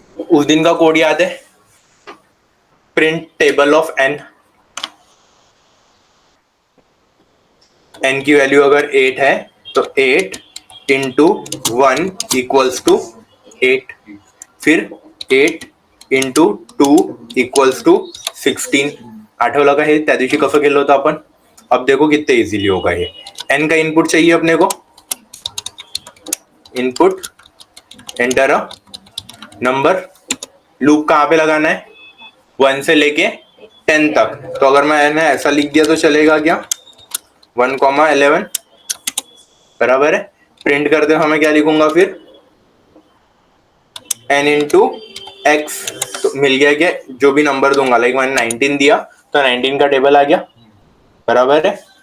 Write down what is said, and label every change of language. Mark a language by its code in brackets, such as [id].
[hi] उस दिन का कोड याद है, print table of N, N की वैल्यू अगर 8 है तो 8 इंटू 1 इक्वल्स टू 8, फिर 8 इंटू 2 इक्वल्स टू 16। [mr] आठवलं का हे त्या दिवशी कसं केलं होतं आपण? [hi] अब देखो कितने इजीली होगा ये। एन का इनपुट चाहिए अपने को, input enter a number, loop कहाँ पे लगाना है, 1 से लेके 10 तक। तो अगर मैंने ऐसा लिख दिया तो चलेगा क्या, 1 11 बराबर है, प्रिंट करते समय क्या लिखूंगा फिर, n इंटू एक्स, तो मिल गया क्या, जो भी नंबर दूंगा, लाइक मैंने 19 दिया तो 19 का टेबल आ गया, बराबर है।